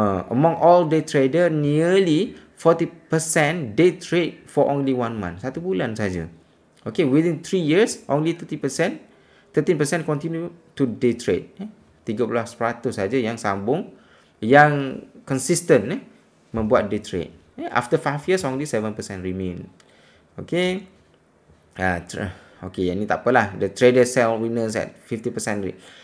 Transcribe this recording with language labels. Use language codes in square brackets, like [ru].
[en] Among all day trader, nearly 40% day trade for only 1 month. [ms] 1 bulan saja. [en] Okay, within 3 years, only 13% continue to day trade. [ms] 13% saja yang sambung, yang consistent membuat day trade. [en] After 5 years, only 7% remain. Okay. Okay, [ms] yang ni tak apalah. [en] The trader sell winners at 50% rate.